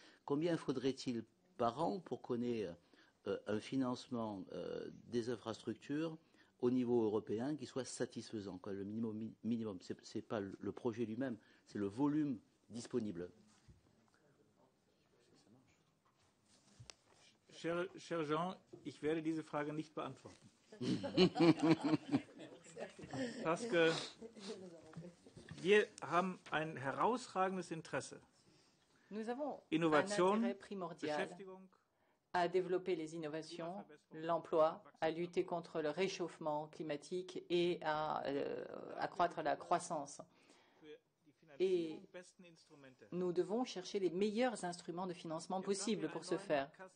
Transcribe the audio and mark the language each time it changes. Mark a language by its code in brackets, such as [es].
[fr] Combien faudrait-il par an pour qu'on ait un financement des infrastructures au niveau européen qui soit satisfaisant, quoi, le minimum. C'est pas le projet lui-même, c'est le volume disponible. Cher Jean, [de] ich werde diese Frage nicht beantworten. [fr] Parce que [de] wir haben ein herausragendes Interesse. [fr] Nous avons [de] Innovation, [fr] un intérêt primordial à développer les innovations, l'emploi, à lutter contre le réchauffement climatique et à accroître la croissance. Et nous devons chercher les meilleurs instruments de financement possibles pour ce faire.